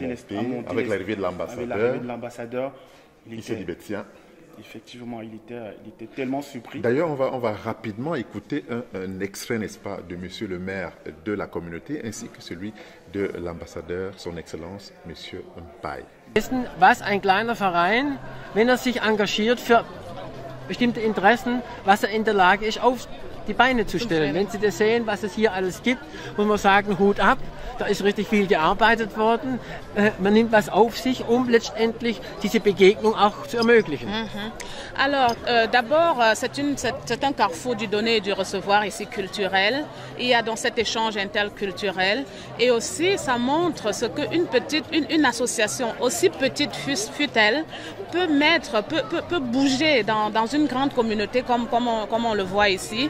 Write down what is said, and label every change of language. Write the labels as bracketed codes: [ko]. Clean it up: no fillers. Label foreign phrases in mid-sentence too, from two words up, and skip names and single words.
[fr] avec l'arrivée de l'ambassadeur, il s'est dit, tiens. Effectivement, il était tellement surpris. D'ailleurs, on va rapidement écouter un extrait, n'est-ce pas, de monsieur le maire de la communauté, ainsi que celui de l'ambassadeur, son Excellence, monsieur Mpai. [de] Was ein kleiner Verein, wenn sich engagiert für bestimmte Interessen, was in der Lage ist, auf die Beine zu stellen. Wenn Sie das sehen, was es hier alles gibt, muss man sagen, Hut ab, da ist richtig viel gearbeitet worden. Man nimmt was auf sich, letztendlich diese Begegnung auch zu ermöglichen. [fr] Alors, d'abord, c'est un carrefour du donner et du recevoir ici culturel. Il y a dans cet échange interculturel. Et aussi, ça montre ce qu'une association, aussi petite fut-elle, peut bouger dans une grande communauté comme on le voit ici.